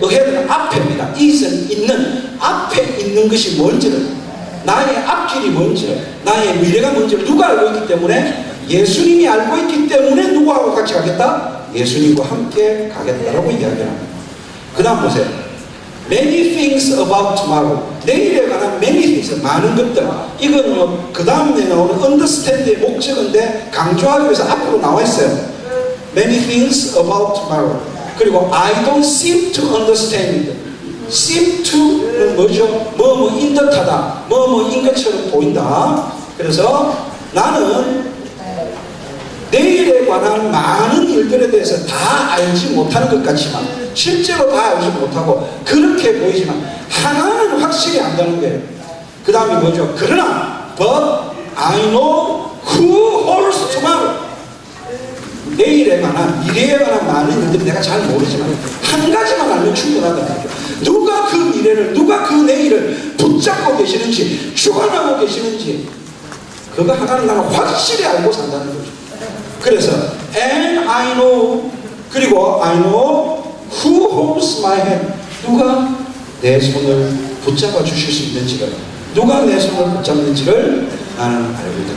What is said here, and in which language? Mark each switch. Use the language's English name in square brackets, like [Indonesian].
[Korean] ahead는 앞에입니다. is은 있는 앞에 있는 것이 뭔지를 나의 앞길이 뭔지를 나의 미래가 뭔지를 누가 알고 있기 때문에 예수님이 알고 있기 때문에 누구하고 같이 가겠다? 예수님과 함께 가겠다라고 이야기합니다. 그 다음 보세요. [English] Many things about tomorrow. [Korean] 내일에 관한 [English] many things, [Korean] 많은 것들. 이건 그 다음에 나오는 understand의 목적인데 강조하기 위해서 앞으로 나와 있어요. [English] Many things about tomorrow. [Korean] 그리고 [English] I don't seem to understand. [Korean] seem to는 뭐죠? 뭐뭐인 듯하다. 뭐뭐인 것처럼 보인다. 그래서 나는 내일에 관한 많은 일들에 대해서 다 알지 못하는 것 같지만 실제로 다 알지 못하고 그렇게 보이지만 하나는 확실히 안다는 거예요. 그 다음에 뭐죠? 그러나 [English] but I know who holds tomorrow. [Korean] 내일에 관한 미래에 관한 많은 일들을 내가 잘 모르지만 한 가지만 알면 충분하다는 거죠. 누가 그 미래를 누가 그 내일을 붙잡고 계시는지 주관하고 계시는지 그거 하나는 나는 확실히 알고 산다는 거죠. 그래서 [English] and I know [Korean] 그리고 [English] I know who holds my hand [Korean] 누가 내 손을 붙잡아 주실 수 있는지를 누가 내 손을 붙잡는지를 나는 알고 있다.